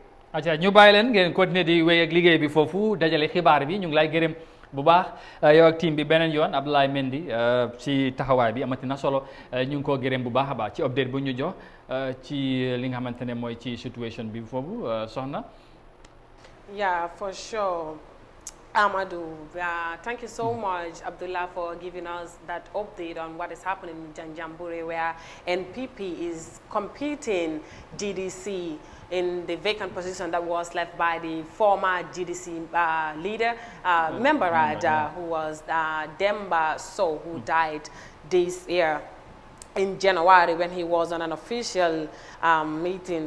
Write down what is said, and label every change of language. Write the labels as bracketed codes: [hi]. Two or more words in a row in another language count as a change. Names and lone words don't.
[wo] acca ñu bàyyi leen ngeen continuer di wéy ak liggéey bi foofu dajale xibaar bi ñu ngi lay gërëm bu baax yow ak team bi beneen yoon Abdoulaye Mendy ci taxawaay bi amati na solo ñu ngi koo gërëm bu baax a baax ci update bu ñu jox ci li nga xamante ne mooy ci situation bi foofu soxna. [en] Yeah, for sure. Amadou, thank you so much, Abdullah, for giving us that update on what is happening in Janjambure, where NPP is competing GDC in the vacant position that was left by the former GDC leader, member who was Demba Sow, who died this year in January when he was on an official meeting.